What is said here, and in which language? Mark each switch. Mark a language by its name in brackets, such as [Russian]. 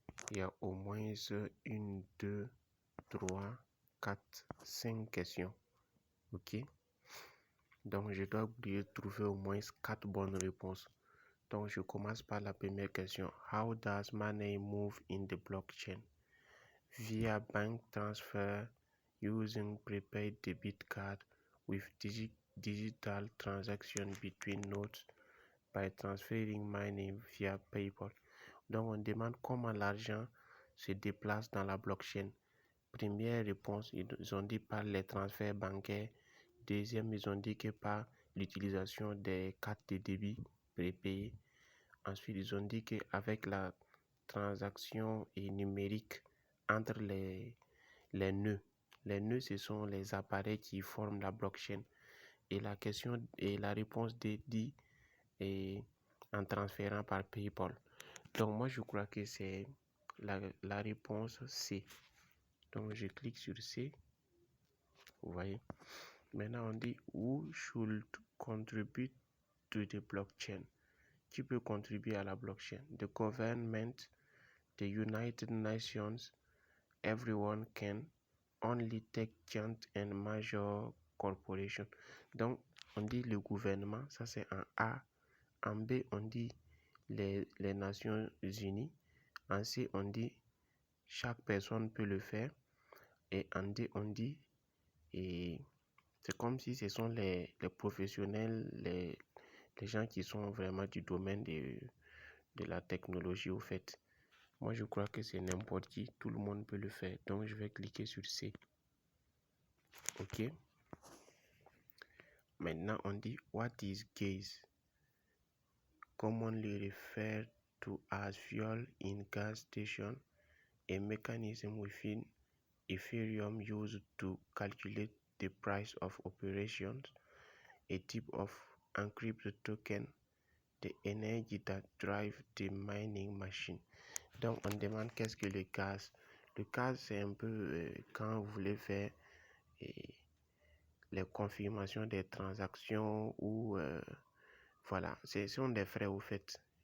[French] Il y a au moins 1, 2, 3, 4, 5 questions. Ok. Donc, je dois trouver au moins 4 bonnes réponses. Donc, je commence par la première question. [English] How does money move in the blockchain? Via bank transfer, using prepaid debit card, with digital transaction between nodes, by transferring money via PayPal. [French] Donc, on demande comment l'argent se déplace dans la blockchain. Première réponse, ils ont dit par les transferts bancaires. Deuxième, ils ont dit que par l'utilisation des cartes de débit prépayées. Ensuite, ils ont dit qu'avec la transaction numérique entre les nœuds. Les nœuds, ce sont les appareils qui forment la blockchain. Et la question et la réponse dit en transférant par PayPal. Donc, moi, je crois que c'est la réponse C. Donc, je clique sur C. Vous voyez. Maintenant, on dit [English] who should contribute to the blockchain. [French] Qui peut contribuer à la blockchain? [English] The government, the United Nations, everyone can, only tech giant and major corporation. [French] Donc, on dit le gouvernement, ça c'est en A. En B, on dit les Nations Unies. En C, on dit chaque personne peut le faire. Et en D, on dit, et c'est comme si ce sont les professionnels, les gens qui sont vraiment du domaine de la technologie au fait. Moi, je crois que c'est n'importe qui, tout le monde peut le faire. Donc, je vais cliquer sur C. OK. Maintenant, on dit [English] what is gas? Commonly referred to as fuel in gas station, a mechanism within Ethereum used to calculate the price of operations, a type of encrypted token, the energy that drive the mining machine. [French] Donc, on demande qu'est-ce que le gaz? Le gaz, c'est un peu quand vous voulez faire les confirmations des transactions ou voilà, ce sont des frais au fait.